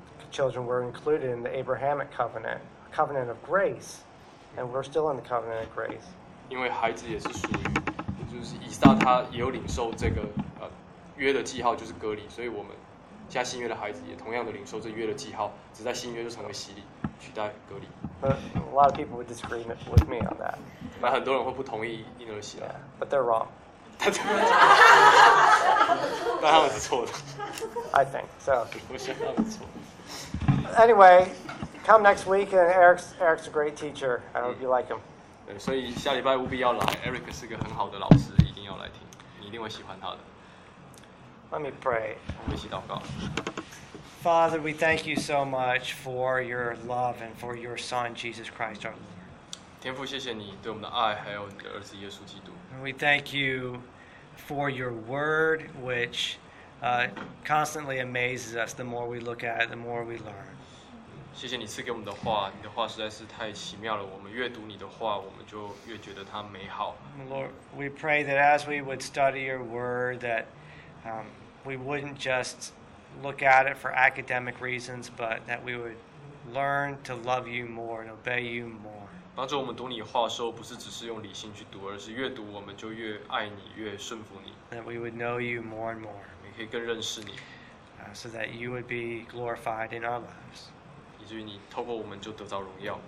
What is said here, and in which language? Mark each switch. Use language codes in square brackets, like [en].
[en] Children were included in the Abrahamic covenant, a covenant of grace, and we're still in the covenant of grace. [zh] 因为孩子也是属于，就是以撒他也有领受这个约的记号，就是割礼，所以我们现在新约的孩子也同样的领受这约的记号，只在新约就成为洗礼，取代割礼。 [en] A lot of people would disagree with me on that. [zh] 很多人会不同意婴儿洗礼。 [en] Yeah, but they're wrong. [zh] 但他们是错的。 [en] I think so. [zh] 我想他们错。 [en] Anyway, come next week, and Eric's a great teacher. I hope you like him. [zh] 所以下礼拜务必要来。 Eric 是个很好的老师，一定要来听，你一定会喜欢他的。 [en] Let me pray. [zh] 我们一起祷告。 [en] Father, we thank you so much for your love and for your Son Jesus Christ, our Lord. [zh] 天父，谢谢你对我们的爱，还有你的儿子耶稣基督。 [en] And we thank you for your Word, which constantly amazes us. The more we look at it, the more we learn. [zh] 谢谢你赐给我们的话，你的话实在是太奇妙了。我们越读你的话，我们就越觉得它美好。 [en] Lord, we pray that as we would study your Word, that we wouldn't just look at it for academic reasons, but that we would learn to love you more and obey you more. [zh] 帮助我们读你话的时候，不是只是用理性去读，而是越读我们就越爱你，越顺服你。 [en] That we would know you more and more. [zh] 也可以更认识你。 [en] So that you would be glorified in our lives. [zh] 以至于你透过我们就得到荣耀。